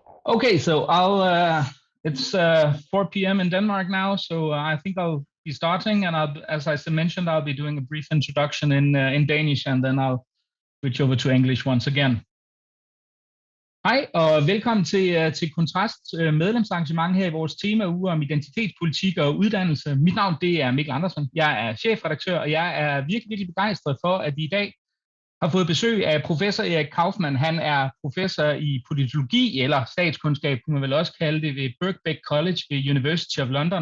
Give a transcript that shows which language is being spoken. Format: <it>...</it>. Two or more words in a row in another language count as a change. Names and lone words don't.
<en>Okay, so it's 4 p.m. in Denmark now, so I think I'll be starting, and as I mentioned, I'll be doing a brief introduction in Danish, and then I'll switch over to English once again.</en> <da>Hej og velkommen til Kontrast medlemsarrangement her i vores temauge om identitetspolitik og uddannelse. Mit navn det er Mikkel Andersen. Jeg er chefredaktør, og jeg er virkelig begejstret for, at vi i dag har fået besøg af professor Erik Kaufmann. Han er professor i politologi eller statskundskab, kunne man vel også kalde det, ved Birkbeck College ved University of London.</da>